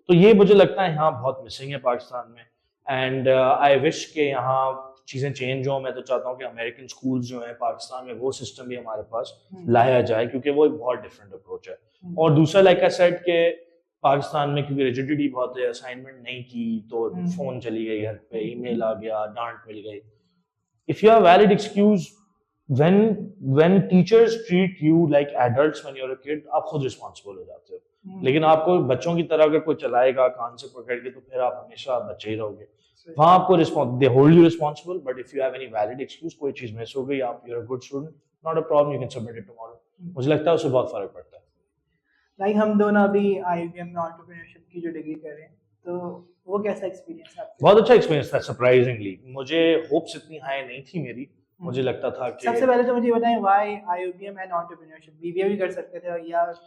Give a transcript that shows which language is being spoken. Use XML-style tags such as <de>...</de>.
<ur>تو یہ مجھے لگتا ہے یہاں بہت مسنگ ہے پاکستان میں,</ur> <en>and I wish</en> <ur>کہ یہاں چیزیں چینج ہوں. میں تو چاہتا ہوں کہ امریکن اسکولز جو ہیں پاکستان میں وہ سسٹم بھی ہمارے پاس لایا جائے, کیونکہ وہ ایک بہت ڈفرینٹ اپروچ ہے. اور دوسرا</ur> <en>like I said</en> <ur>کہ پاکستان میں کیونکہ ریجیڈیٹی بہت ہے, اسائنمنٹ نہیں کی تو فون چلی گئی گھر پہ, ای میل آ گیا, ڈانٹ مل گئی.</ur> <en>if you have valid excuse, when teachers treat you like adults when you're a kid,</en> <ur>آپ خود responsible ہو جاتے ہو. لیکن آپ کو بچوں کی طرح اگر کوئی چلائے گا کان سے پکڑ کے, تو پھر آپ ہمیشہ بچے ہی رہو گے. وہاں آپ کو</ur> <en>they hold you responsible, but if you have any valid excuse,</en> <ur>کوئی چیز مس ہو گئی,</ur> <en>آپ you're a good student, not a problem, you can submit it tomorrow.</en> <ur>مجھے لگتا ہے اس سے بہت فرق پڑتا ہے. لائک ہم دونوں ابھی IUBM میں انٹرپرینیورشپ کی جو ڈگری کر رہے ہیں, تو وہ کیسا ایکسپیرینس ہے آپ کا؟ بہت اچھا ایکسپیرینس تھا سرپرائزنگلی. مجھے ہوپس اتنی ہائی نہیں تھی میری. مجھے لگتا تھا کہ سب سے پہلے تو مجھے بتائیں Y IUBM and entrepreneurship, BBA بھی کر سکتے تھے یا؟</ur>